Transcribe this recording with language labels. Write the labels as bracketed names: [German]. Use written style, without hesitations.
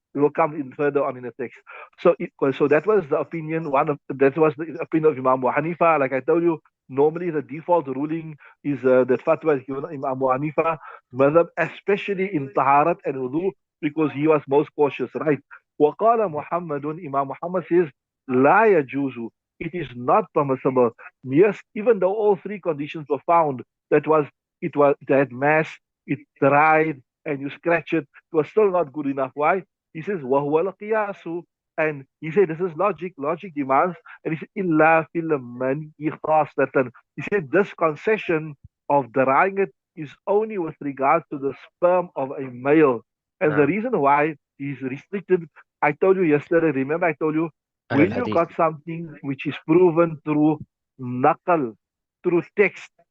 [English] We will come in further on in the text. So that was the opinion. That was the opinion of Imam Abu Hanifa. Like I told you, normally the default ruling is that fatwa is given Imam Abu Hanifa, madhab, especially in taharat and wudu, because he was most cautious, right? [Arabic] وقال محمد, [English] Imam Muhammad says, [Arabic] لا يجوز. [English] It is not permissible. Yes, even though all three conditions were found, that was it had mass, it dried, and you scratch it. It was still not good enough. Why? He says, [Arabic] وَهُوَ الْقِيَاسُ. [English] And he said, this is logic. Logic demands. And he said, [Arabic] إِلَّا فِي الْمَنِي خَاصَّةً. [English] He said, this concession of drying it is only with regard to the sperm of a male. And the reason why he's restricted, I told you yesterday, remember I told you, Al when you hadith. got something which is proven through naqal, through text,